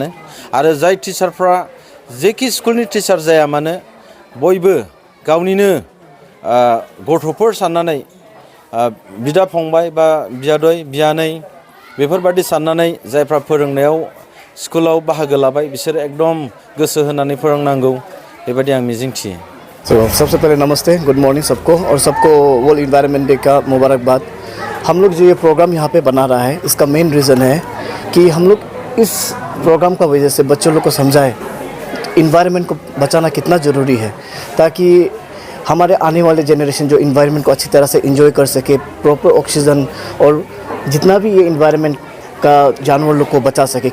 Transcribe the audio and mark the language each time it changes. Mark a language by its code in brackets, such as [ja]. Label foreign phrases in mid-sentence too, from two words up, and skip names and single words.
[brx] आरो जाय टिचारफ्रा जेखि स्कुलनि टिचार जाया मानो बयबो गावनिनो गथ'फोर साननानै बिदा फंबाय बा बियादै बियानै बेफोरबादि साननानै जायफ्रा फोरोंनायाव स्कुलाव बाहागो लाबाय बिसोर एकदम गोसो होनानै फोरोंनांगौ बेबायदि आं मिजिंथियो। [hi] सबसे पहले नमस्ते, [en] good morning [hi] सबको और सबको [en] world environment day [hi] का मुबारकबाद। हम लोग जो ये प्रोग्राम यहाँ पे बना रहा है इसका [en] main reason [hi] है कि हम लोग इस प्रोग्राम का वजह से बच्चों लोग को समझाएं इन्वायरमेंट को बचाना कितना ज़रूरी है, ताकि हमारे आने वाले जनरेशन जो इन्वायरमेंट को अच्छी तरह से इंजॉय कर सके, [en] proper oxygen [hi] और जितना भी ये इन्वायरमेंट का जानवर लोग को बचा सके।